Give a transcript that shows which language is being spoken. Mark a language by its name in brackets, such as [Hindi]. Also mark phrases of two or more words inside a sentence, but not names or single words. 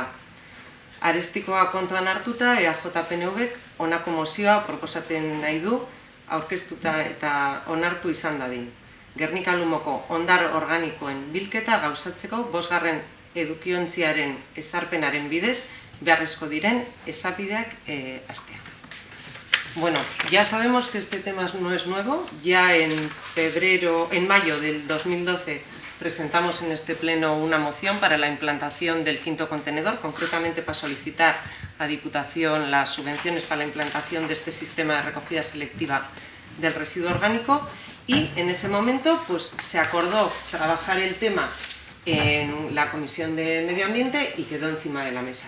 [Basque] Arestikoa kontuan hartuta, EAJ-PNVk honako mozioa proposatzen nahi du, aurkeztuta eta onartu izan dadin. Gernika-Lumoko hondar organikoen bilketa gauzatzeko 5. edukiontziaren ezarpenaren bidez beharrezko diren esapideak hastea. [Spanish] Bueno, ya sabemos que este tema no es nuevo. Ya en mayo del 2012 presentamos en este pleno una moción para la implantación del 5.º contenedor, concretamente para solicitar a Diputación las subvenciones para la implantación de este sistema de recogida selectiva del residuo orgánico, y en ese momento pues, se acordó trabajar el tema en la Comisión de Medio Ambiente y quedó encima de la mesa.